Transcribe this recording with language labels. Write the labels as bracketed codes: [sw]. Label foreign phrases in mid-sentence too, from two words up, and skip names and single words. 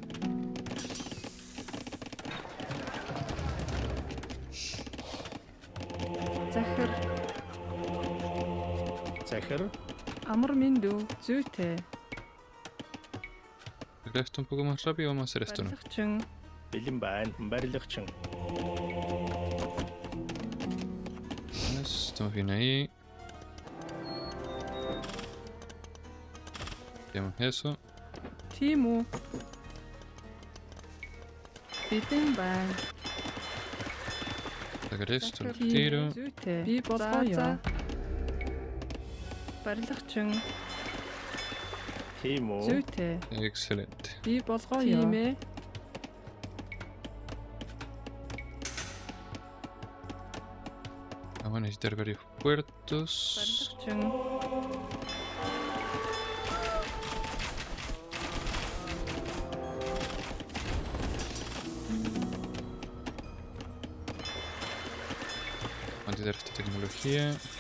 [es] Zachar. Zachar. Amrmindu. Zute. Acá esto un poco más rápido, vamos a hacer esto, ¿no? Berlichung. Bilimban. Berlichung. Estamos bien ahí. Tenemos eso. Timo. Biddingban. Sacar esto, el Zachar. tiro. Zute. Bibodraja. Berlichung. Timo. Zute. Excelente. Bibodraja. Time. Vamos a necesitar varios puertos. Berlichung. Vamos a tirar esta tecnología.